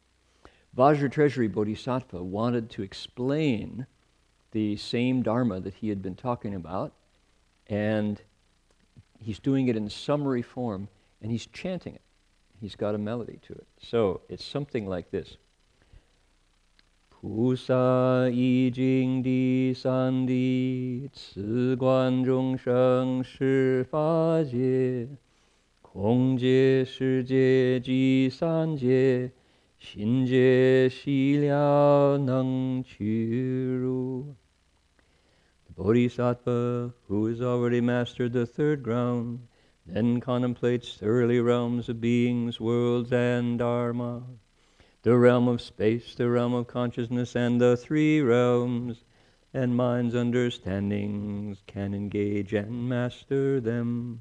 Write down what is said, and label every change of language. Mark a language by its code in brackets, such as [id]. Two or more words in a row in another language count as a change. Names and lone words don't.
[en] Vajra Treasury Bodhisattva wanted to explain the same Dharma that he had been talking about, and he's doing it in summary form, and he's chanting it. He's got a melody to it. So it's something like this. [zh] 菩萨已净第三地，次观众生世法界，空界识界及三界，心解悉了能趣入. [en] The Bodhisattva, who has already mastered the third ground, then contemplates thoroughly realms of beings, worlds, and Dharma, the realm of space, the realm of consciousness, and the 3 realms, and mind's understandings can engage and master them.